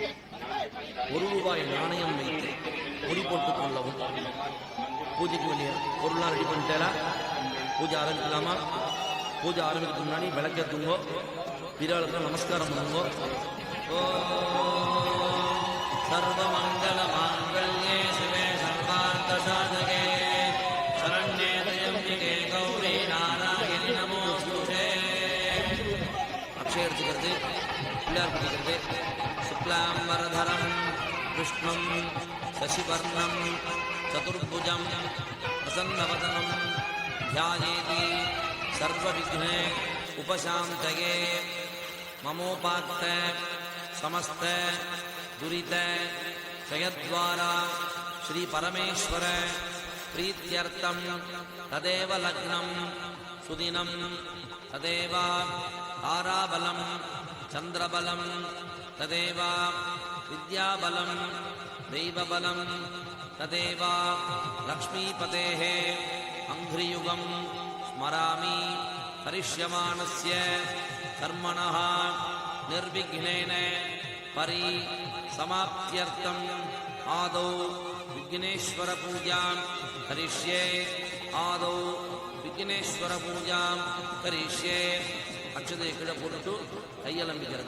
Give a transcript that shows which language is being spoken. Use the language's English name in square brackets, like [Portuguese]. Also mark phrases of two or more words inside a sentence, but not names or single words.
[Tamil] ₹1 நாணயம் வைத்து பொடி போட்டுக் கொள்ளவும். பூஜைக்கு வெளியே பொருளாக ரெடி பண்ணிட்டேலா பூஜை ஆரம்பிக்கலாமா? பூஜை ஆரம்பிக்கிறதுக்கு முன்னாடி விளக்கேற்றுங்கோ, பிறாளுக்கு நமஸ்காரம் பண்ணுங்கோ. [Sanskrit] सर्वमङ्गल माङ्गल्ये शिवे सर्वार्थ साधके शरण्ये त्र्यम्बिके गौरि नारायणि नमोऽस्तुते. [Tamil] அக்ஷய எடுத்துக்கிறது, பிள்ளையார் பிடிக்கிறது. [Sanskrit] शुक्लाम् वरधरम् विष्णुम् शशिवर्णम् चतुर्भुजम् प्रसन्नवदनम् ध्यायेति सर्वविघ्ने उपशान्तये. ममोपात्त समस्त दुरित क्षयद्वारा श्री परमेश्वर प्रीत्यर्थं तदेव लग्नं सुदिनं तदेव ताराबलं चन्द्रबलं तदेव विद्याबलम् दैवबलं तदेव लक्ष्मीपतेः अङ्घ्रियुगं स्मरामि करिष्यमाणस्य कर्मणः निर्विघ्नेन परिसमाप्त्यर्थं आदौ विघ्नेश्वर पूजां करिष्ये आदौ विघ्नेश्वर पूजां करिष्ये [Tamil] அக்ஷதையை கீழே போட்டுட்டு கையலம்பிக்கிறது.